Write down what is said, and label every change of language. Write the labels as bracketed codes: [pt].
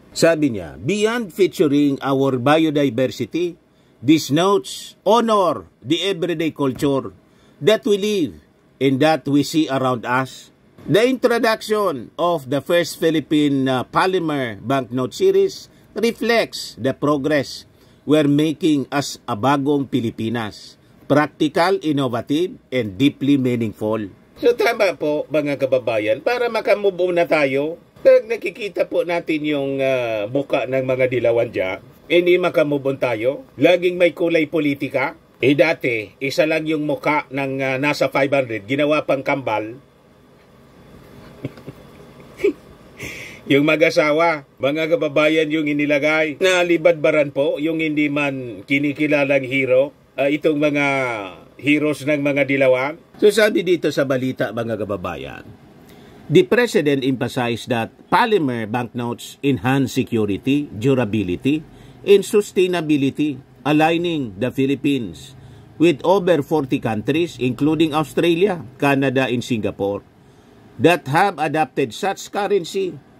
[tl] Sabi niya, [en] beyond featuring our biodiversity, these notes honor the everyday culture that we live and that we see around us. The introduction of the first Philippine polymer banknote series reflects the progress we're making as a [tl] bagong Pilipinas. [en] Practical, innovative, and deeply meaningful. [tl] So tama po mga kababayan, para makamove na tayo, pag nakikita po natin yung muka ng mga dilawan dyan, hindi makamove tayo. Laging may kulay politika. Dati, isa lang yung muka ng nasa 500, ginawa pang kambal. Yung mag-asawa, mga kababayan yung inilagay. Nalibadbaran po, yung hindi man kinikilalang hero, itong mga heroes ng mga dilawan. So sabi dito sa balita mga kababayan, [en] the President emphasized that polymer banknotes enhance security, durability, and sustainability, aligning the Philippines with over 40 countries, including Australia, Canada, and Singapore, that have adopted such currency.